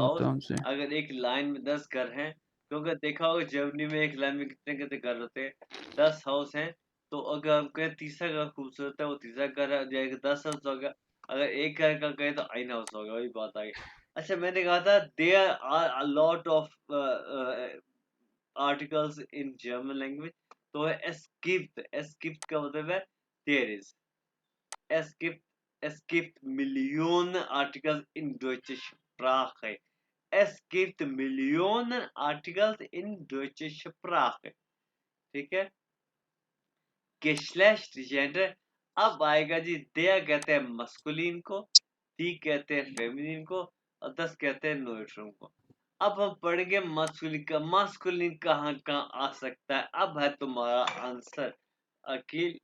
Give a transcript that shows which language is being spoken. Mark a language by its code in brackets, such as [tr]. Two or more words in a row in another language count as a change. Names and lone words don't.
[hi] हाउस, होता हमसे। अगर एक लाइन में 10 घर हैं, तो अगर देखा होगा जर्मनी में एक लाइन में कितने कितने घर होते हैं, 10 हाउस हैं, तो अगर हम कहें तीसरा घर खूबसूरत है, वो तीसरा घर है, जाएगा 10 हाउस होगा। अगर एक घर का कहें तो [de] ein Haus [hi] होगा, वही बात आ गई। अच्छा, मैंने कहा था [en] there are a lot of articles in German language, [hi] तो है [de] es gibt [hi] का मतलब है [en] there is, [de] es gibt es gibt Millionen Artikel in deutscher Sprache. Es gibt Millionen Artikel in deutscher Sprache. [hi] ठीक है, Geschlecht Gender, अब आएगा जी, der कहते हैं मस्कुलिन को, die कहते हैं फेमिनिन को, और das कहते हैं न्यूट्रम को। अब हम पढ़ेंगे मस्कुलिन का, मस्कुलिन कहाँ कहाँ आ सकता है, अब है तुम्हारा आंसर अकील।